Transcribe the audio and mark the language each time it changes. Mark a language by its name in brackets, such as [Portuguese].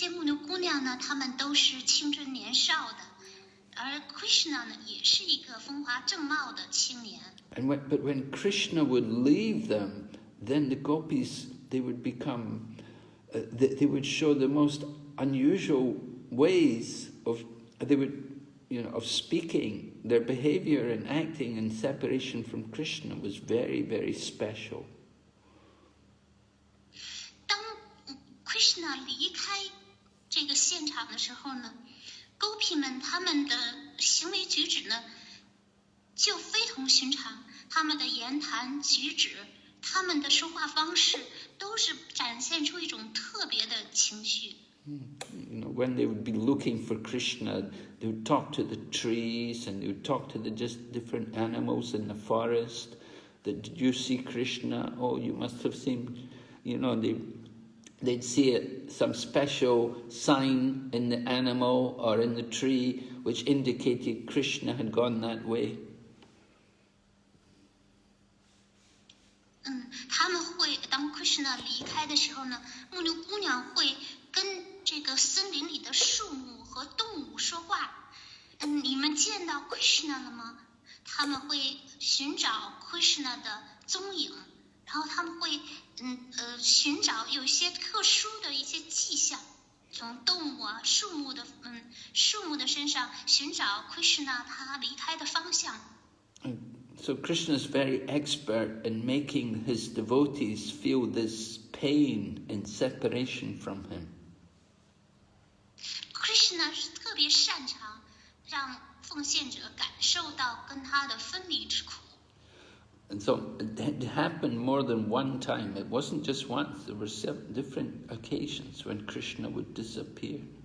[Chinese] 牛姑娘呢，她们都是青春年少的，而 Krishna 呢，也是一个风华正茂的青年。 [English] But when Krishna would leave them, then the gopis, they would become, they would show the most unusual ways of, they would, of speaking. Their behavior and acting in separation from Krishna was very, very special. [Chinese] 当 Krishna 离开这个现场的时候呢， Gopi 们他们的行为举止呢，就非同寻常，他们的言谈举止，他们的说话方式，都是展现出一种特别的情绪。 [English] When they would be looking for Krishna, they would talk to the trees and they would talk to the just different animals in the forest. That, did you see Krishna? Oh, you must have seen, they'd see some special sign in the animal or in the tree which indicated Krishna had gone that way. [Chinese] 他们会当 Krishna 离开的时候呢，牧牛姑娘会跟这个森林里的树木和动物说话。你们见到 Krishna 了吗？他们会寻找 Krishna 的踪影，然后他们会寻找有一些特殊的一些迹象，从动物啊、树木的身上寻找 Krishna 他离开的方向。 [English] So Krishna is very expert in making his devotees feel this pain in separation from him. [Chinese] Krishna 是特别擅长让奉献者感受到跟他的分离之苦。 [English] And so it happened more than one time. It wasn't just once. There were 7 different occasions when Krishna would disappear.